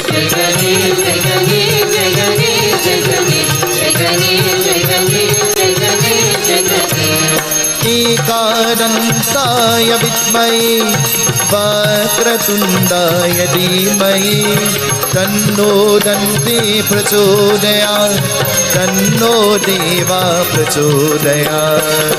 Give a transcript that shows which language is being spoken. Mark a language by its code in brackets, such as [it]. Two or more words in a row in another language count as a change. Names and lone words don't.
[hi] जय गणेश जय गणेश जय गणेश जय गणेश जय गणेश जय गणेश जय गणेश जय गणेश [sa] एकदन्ताय विद्महे वक्रतुण्डाय धीमहि तन्नो दन्ति प्रचोदयात् तन्नो देवा प्रचोदयात्